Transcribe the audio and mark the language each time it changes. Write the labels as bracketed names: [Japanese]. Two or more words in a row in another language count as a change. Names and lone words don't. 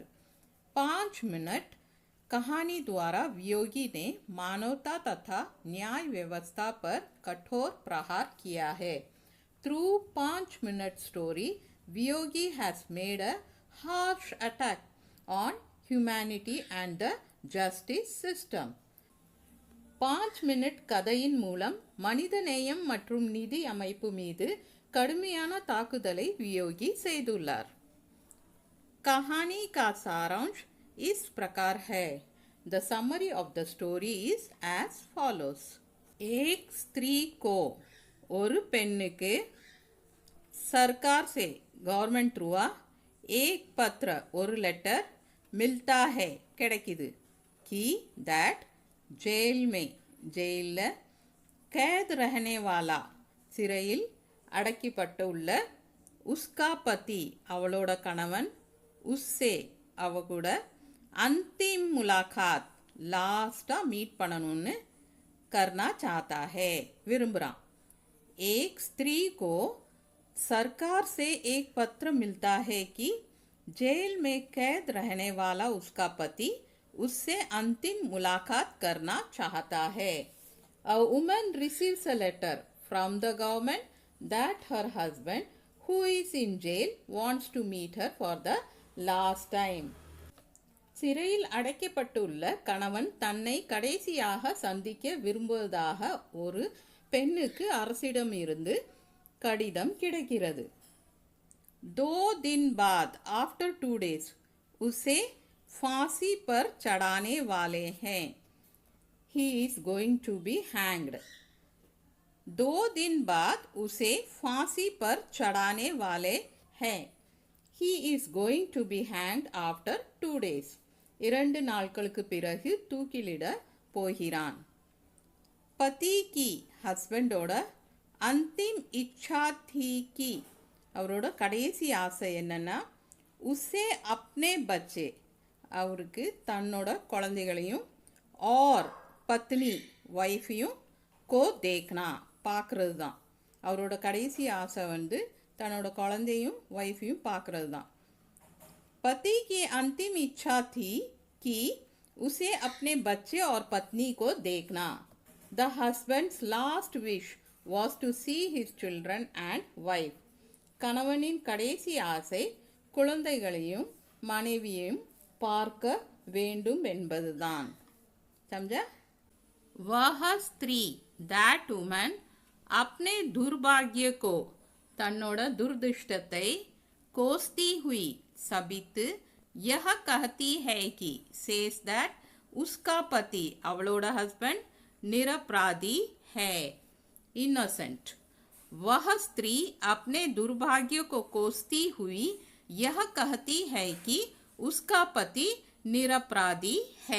[Hindi] 5 मिनट कहानी द्वारा वियोगी ने मानवता तथा न्याय व्यवस्था पर कठोर प्रहार किया है. [English] Through 5 minute story Viyogi has made a harsh attack on humanity and the justice system. [Tamil] 5 மினிட் கதையின் மூலம் மனித நேயம் மற்றும் நிதி அமைப்பு மீது கடுமையான தாக்குதலை வியோகி செய்துள்ளார். [Hindi] कहानी का सारांश इस प्रकार है. [English] The summary of the story is as follows. [Hindi] एक स्त्री को [Tamil] ஒரு பெண்ணுக்கு [Hindi] सरकार से [English] government through [Hindi] एक पत्र ஒரு लेटर मिलता है [Tamil] கிடைக்குது. [Hindi] कि दैट जेल में जेल कैद रहने वाला [Tamil] சிறையில் அடக்கப்பட்டு உள்ள [Hindi] उसका पति [Tamil] அவளோட கணவன் [Hindi] उससे [Tamil] அவ கூட [Hindi] अंतिम मुलाकात [English] last meet [Tamil] பண்ணணும்னு [Hindi] करना चाहता है [Tamil] விரும்புறான். [Hindi] एक स्त्री को सरकार से एक पत्र मिलता है कि जेल में कैद रहने वाला उसका पति उससे अंतिम मुलाकात करना चाहता है. [English] A woman receives a letter from the government that her husband who is in jail wants to meet her for the last time. [Tamil] சிறையில் அடைக்கப்பட்டுள்ள கணவன் தன்னை கடைசியாக சந்திக்க விரும்புவதாக ஒரு பெண்ணுக்கு அரசிடம் இருந்து கடிதம் கிடைக்கிறது. [Hindi] 2 दिन बाद [English] after 2 days [Hindi] उसे फांसी पर चढ़ाने वाले हैं. [English] He is going to be hanged. [Hindi] 2 दिन बाद उसे फांसी पर चढ़ाने वाले हैं. [English] He is going to be hanged after 2 days. [Tamil] 2 நாட்களுக்கு பிறகு தூக்கிலிட போகிறான். [Hindi] पति की ஹஸ்பண்டோட अंतिम इच्छा थी कि [Tamil] அவரோட கடைசி ஆசை என்னன்னா [Hindi] उसे अपने बच्चे [Tamil] அவருக்கு தன்னோட குழந்தைகளையும் [Hindi] और पत्नी ஒய்ஃபையும் को देखना [Tamil] பார்க்கறது தான். அவரோட கடைசி ஆசை வந்து தன்னோட குழந்தையும் ஒய்ஃபையும் பார்க்கறது தான். [Hindi] पति की अंतिम इच्छा थी कि उसे अपने बच्चे और पत्नी को देखना. [English] The husband's last wish was to see his children and wife. [Tamil] கணவனின் கடைசி ஆசை குழந்தைகளையும் மனைவியையும் பார்க்க வேண்டும் என்பதுதான். [Hindi] समझा? वह स्त्री [English] that woman [Hindi] अपने दुर्भाग्य को तन्नोட दुर्दिष्टத்தை कोसती हुई सबिத்து यह कहती है कि [English] says that [Hindi] उसका पति அவளோட हस्बैंड निरपराधी है innocent. वह स्त्री अपने दुर्भाग्य को कोसती हुई यह कहती है कि उसका पति निरपराधी है.